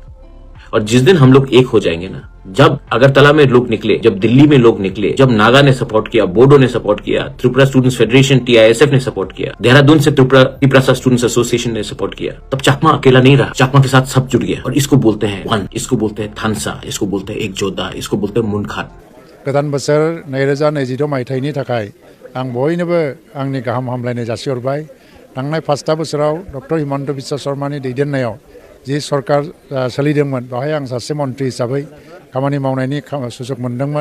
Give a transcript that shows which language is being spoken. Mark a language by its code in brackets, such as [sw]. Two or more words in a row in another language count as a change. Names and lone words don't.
[hi] और जिस दिन हम लोग एक हो जाएंगे ना, जब अगरतला में लोग निकले, जब दिल्ली में लोग निकले, जब नागा ने सपोर्ट किया, बोडो ने सपोर्ट किया, त्रिपुरा स्टूडेंट्स फेडरेशन TISF ने सपोर्ट किया, देहरादून से त्रिपुरा स्टूडेंट्स एसोसिएशन ने सपोर्ट किया, तब चकमा अकेला नहीं रहा, चकमा के साथ सब जुड़ गया। और इसको बोलते हैं वन, इसको बोलते हैं थानसा, इसको बोलते हैं एक जोधा, इसको बोलते हैं मुनखान। [brx] गोदान बोसोर 2022 मायथाइनि थाखाय आं बयनोबो आंनि गाहाम हामलायनाय जासिहरबाय। थांनाय 5 बोसोराव डक्टर हिमन्त बिश्व शर्मानि दैदेननायाव जि सरकार सोलिदोंमोन, बेवहाय आं सासे मन्थ्रि हिसाबै खामानि मावनायनि सुजुग मोनदोंमोन।